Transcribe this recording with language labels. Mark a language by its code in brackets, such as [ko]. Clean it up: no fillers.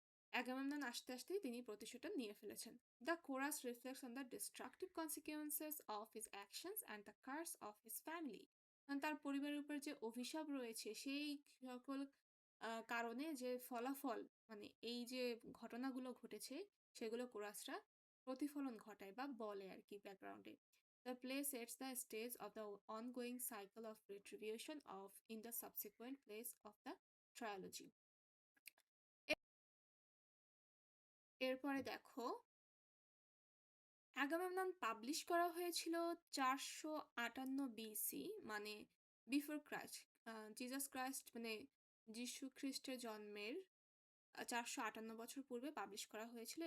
[bn] Agamemnon আসতে আসতেই তিনি প্রতিশোধটা নিয়ে ফেলেছেন। [en] The chorus reflects on the destructive consequences of his actions and the curse of his family. [bn] তার পরিবারের উপর যে অভিশাপ রয়েছে সেই সকল কারণে যে ফলাফল মানে এই যে ঘটনাগুলো ঘটেছে সেগুলো কোরাসরা প্রতিফলন ঘটায় বা বলে আর কি ব্যাকগ্রাউন্ডে। [en] The play sets the stage of the ongoing cycle of retribution of in the subsequent plays of the trilogy. [bn] এরপরে দেখো, অ্যাগামেমনন পাবলিশ করা হয়েছিল 458 বিসি, মানে বিফোর ক্রাইস্ট, জিসাস ক্রাইস্ট মানে যীশু খ্রিস্টের জন্মের 458 বছর পূর্বে পাবলিশ করা হয়েছিল।